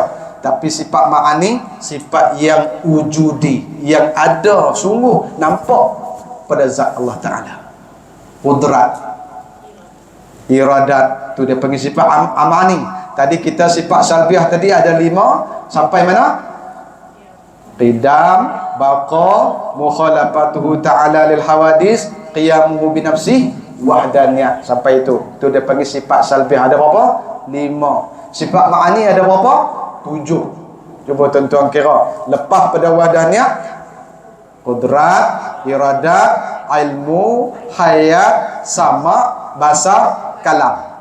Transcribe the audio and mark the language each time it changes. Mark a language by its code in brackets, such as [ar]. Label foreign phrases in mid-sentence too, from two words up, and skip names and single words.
[ms] Tapi sifat ma'ani, sifat yang wujudi, yang ada sungguh nampak pada zat Allah Ta'ala. Qudrat, iradat, tu dia panggil sifat amani. Tadi kita sifat salbiah tadi ada 5. Sampai mana? [ar] قدم بقاء مخالفته تعالى للحوادث قيامه بنفسه, wahdaniyah. [ms] Sampai itu. Tu dia panggil sifat salbiah. Ada berapa? 5. Sifat ma'ani ada berapa? 7. Cuba tuan-tuan kira. Lepas pada wahdaniyah, qudrat, iradat, ilmu, hayat, sama, basar, kalam.